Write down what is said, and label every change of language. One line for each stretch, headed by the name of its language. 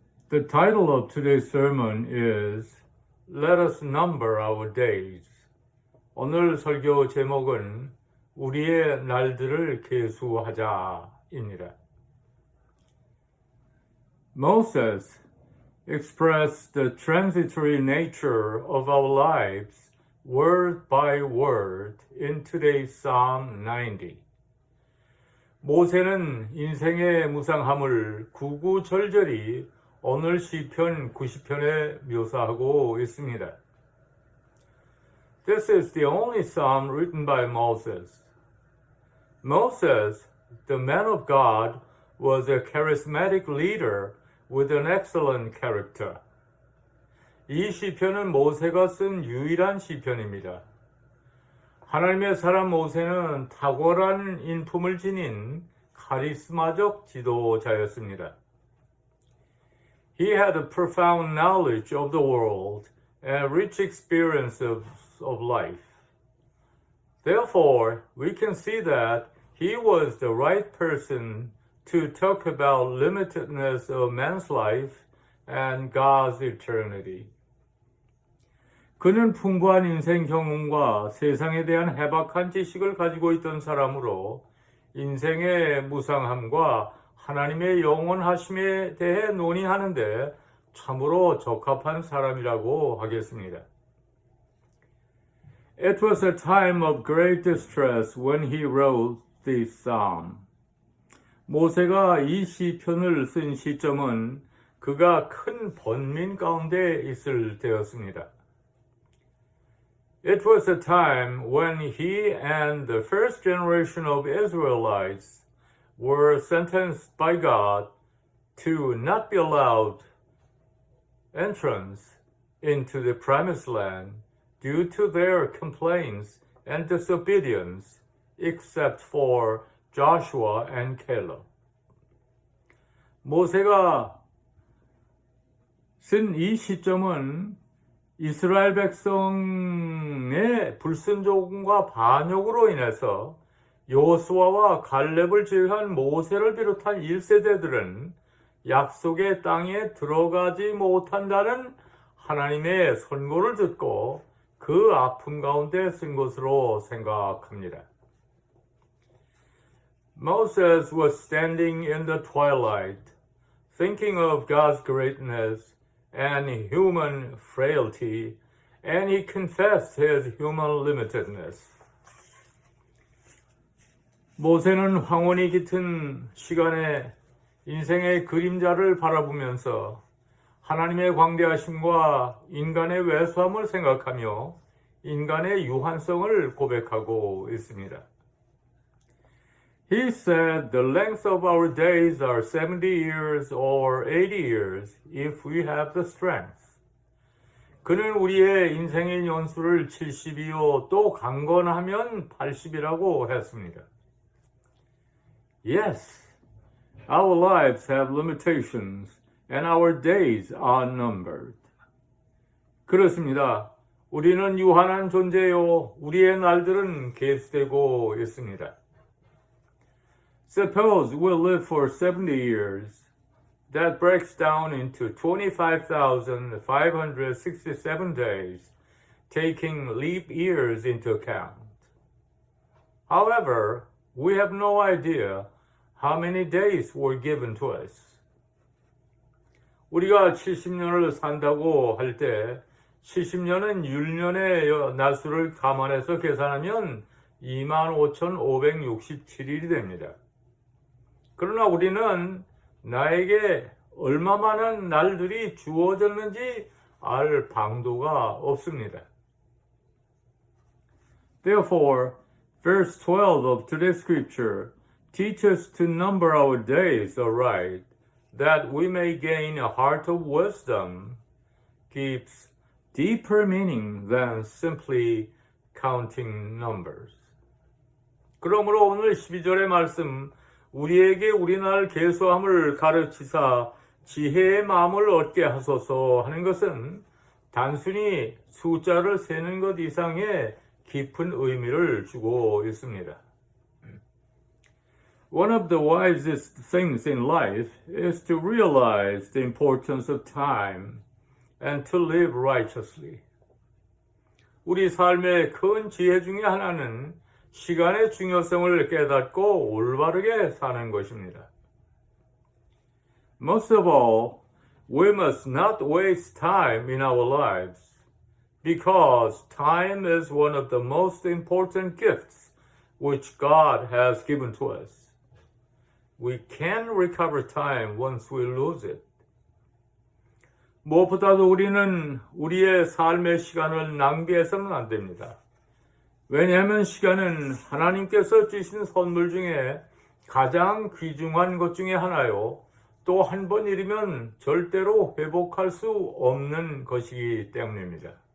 English: The title of today's sermon is Let us number our days.
Korean: 오늘 설교 제목은 우리의 날들을 계수하자입니다.
English: Moses expressed the transitory nature of our lives word by word in today's Psalm 90.
Korean: 모세는 인생의 무상함을 구구절절히 오늘 시편 90편에 묘사하고 있습니다.
English: This is the only psalm written by Moses. Moses, the man of God, was a charismatic leader with an excellent character.
Korean: 이 시편은 모세가 쓴 유일한 시편입니다. 하나님의 사람 모세는 탁월한 인품을 지닌 카리스마적 지도자였습니다.
English: He had a profound knowledge of the world and a rich experience of life. Therefore, we can see that he was the right person to talk about limitedness of man's life and God's eternity.
Korean: 그는 풍부한 인생 경험과 세상에 대한 해박한 지식을 가지고 있던 사람으로 인생의 무상함과 하나님의 영원하심에 대해 논의하는데 참으로 적합한 사람이라고 하겠습니다.
English: It was a time of great distress when he wrote this psalm.
Korean: 모세가 이 시편을 쓴 시점은 그가 큰 번민 가운데 있을 때였습니다.
English: It was a time when he and the first generation of Israelites were sentenced by God to not be allowed entrance into the promised land due to their complaints and disobedience, except for Joshua and Caleb.
Korean: 모세가 쓴 이 시점은 이스라엘 백성의 불순종과 반역으로 인해서 여호수아와 갈렙을 제외한 모세를 비롯한 1세대들은 약속의 땅에 들어가지 못한다는 하나님의 선고를 듣고 그 아픔 가운데 쓴 것으로 생각합니다.
English: Moses was standing in the twilight, thinking of God's greatness and human frailty, and he confessed his human limitedness.
Korean: 모세는 황혼이 깃든 시간에 인생의 그림자를 바라보면서 하나님의 광대하심과 인간의 왜소함을 생각하며 인간의 유한성을 고백하고 있습니다.
English: He said the length of our days are 70 years or 80 years if we have the strength.
Korean: 그는 우리의 인생의 연수를 70이요 또 강건하면 80이라고 했습니다.
English: Yes, our lives have limitations and our days are numbered.
Korean: 그렇습니다. 우리는 유한한 존재요. 우리의 날들은 계수되고 있습니다.
English: Suppose we'll live for 70 years. That breaks down into 25,567 days, taking leap years into account. However, we have no idea how many days were given to us.
Korean: 우리가 70년을 산다고 할 때 70년은 율년의 날수를 감안해서 계산하면 25,567일이 됩니다. 그러나 우리는 나에게 얼마만한 날들이 주어졌는지 알 방도가 없습니다.
English: Therefore, verse 12 of today's scripture teaches to number our days aright, that we may gain a heart of wisdom, gives deeper meaning than simply counting numbers.
Korean: 그러므로 오늘 12절의 말씀, 우리에게 우리날 계수함을 가르치사 지혜의 마음을 얻게 하소서 하는 것은 단순히 숫자를 세는 것 이상의 깊은 의미를 주고 있습니다.
English: One of the wisest things in life is to realize the importance of time and to live righteously.
Korean: 우리 삶의 큰 지혜 중에 하나는 시간의 중요성을 깨닫고 올바르게 사는 것입니다.
English: Most of all, we must not waste time in our lives, because time is one of the most important gifts which God has given to us. We can recover time once we lose it.
Korean: 무엇보다도 우리는 우리의 삶의 시간을 낭비해서는 안 됩니다. 왜냐하면 시간은 하나님께서 주신 선물 중에 가장 귀중한 것 중에 하나요. 또 한 번 잃으면 절대로 회복할 수 없는 것이기 때문입니다.